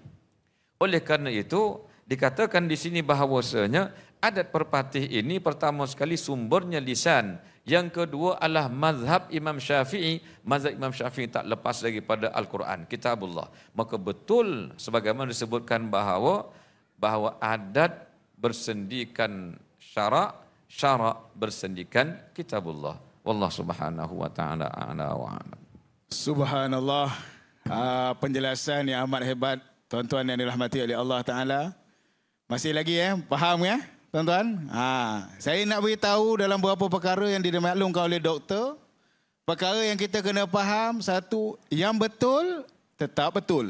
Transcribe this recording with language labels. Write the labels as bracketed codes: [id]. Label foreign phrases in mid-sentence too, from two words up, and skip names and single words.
[ms] Oleh kerana itu dikatakan di sini bahawasanya adat perpatih ini pertama sekali sumbernya lisan. Yang kedua adalah mazhab Imam Syafi'i. Mazhab Imam Syafi'i tak lepas daripada Al-Quran, kitabullah. Maka betul sebagaimana disebutkan bahawa adat bersendikan syarak, syarak bersendikan kitabullah. [ar] والله سبحانه وتعالى أعلى وأعلم. [ms] Subhanallah. Penjelasan yang amat hebat, tuan-tuan yang dirahmati oleh [ar] الله تعالى. [ms] Masih lagi faham tuan-tuan? Saya nak beritahu dalam beberapa perkara yang dimaklumkan oleh doktor. Perkara yang kita kena faham, satu, yang betul tetap betul.